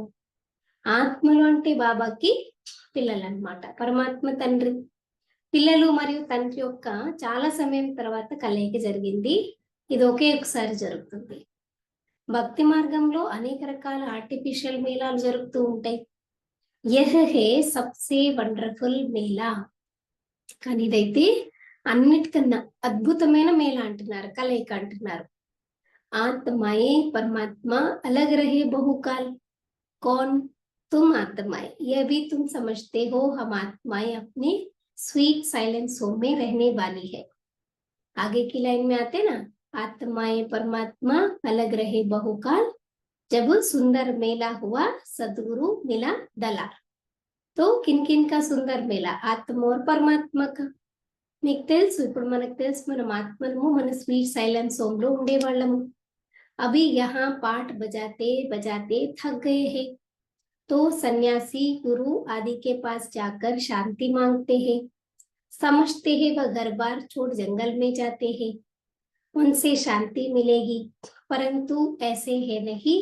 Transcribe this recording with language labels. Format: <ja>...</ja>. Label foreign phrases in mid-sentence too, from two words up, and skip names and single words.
<te>ఆత్మలు అంటే బాబాకి పిల్లలు అన్నమాట, పరమాత్మ తండ్రి. పిల్లలు మరియు తండ్రి యొక్క చాలా సమయం తర్వాత కలయిక జరిగింది, ఇది ఒకే ఒకసారి జరుగుతుంది. భక్తి మార్గంలో అనేక రకాల ఆర్టిఫిషియల్ మేళాలు జరుగుతూ ఉంటాయి.</te> <hi>यह है सबसे वंडरफुल मेला,</hi> <te>కానీ ఇదైతే అన్నిటికన్నా అద్భుతమైన మేళ అంటున్నారు, కలయిక అంటున్నారు.</te> <hi>आत्माएं परमात्मा अलग रहे बहुकाल, कौन तुम आत्माएं, यह भी तुम समझते हो, हम आत्माएं अपने</hi> <en>sweet silence home</en> <hi>में रहने वाली है. आगे की लाइन में आते ना, आत्माएं परमात्मा अलग रहे बहुकाल, जब सुंदर मेला हुआ सदगुरु मिला दलाल. तो किन किन का सुंदर मेला, आत्मा और परमात्मा का.</hi> <te>మీకు తెలుసు, ఇప్పుడు మనకు తెలుసు మనం ఆత్మలము, మన</te> <en>sweet silence home</en> <te>లో ఉండేవాళ్ళము.</te> <hi>अभी यहाँ पाठ बजाते बजाते थक गए हैं, तो सन्यासी गुरु आदि के पास जाकर शांति मांगते हैं. समझते हैं वह घर बार छोड़ जंगल में जाते हैं, उनसे शांति मिलेगी, परंतु ऐसे है नहीं.</hi>